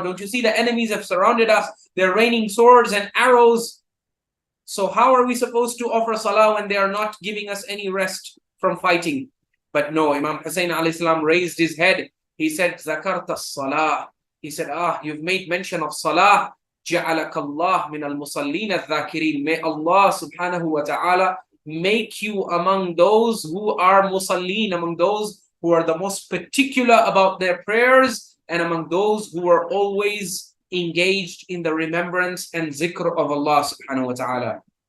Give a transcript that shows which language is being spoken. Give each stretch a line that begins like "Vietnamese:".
English: Don't you see the enemies have surrounded us? They're raining swords and arrows. So how are we supposed to offer salah when they are not giving us any rest from fighting? But no, Imam Hussain alayhi salam raised his head. He said,
Arabic: Zakarta salah.
English: He said, you've made mention of salah.
Arabic: جعلك الله من المصلين الذاكرين.
English: May Allah subhanahu wa ta'ala make you among those who are musallin, among those who are the most particular about their prayers, and among those who are always engaged in the remembrance and zikr of Allah subhanahu wa ta'ala.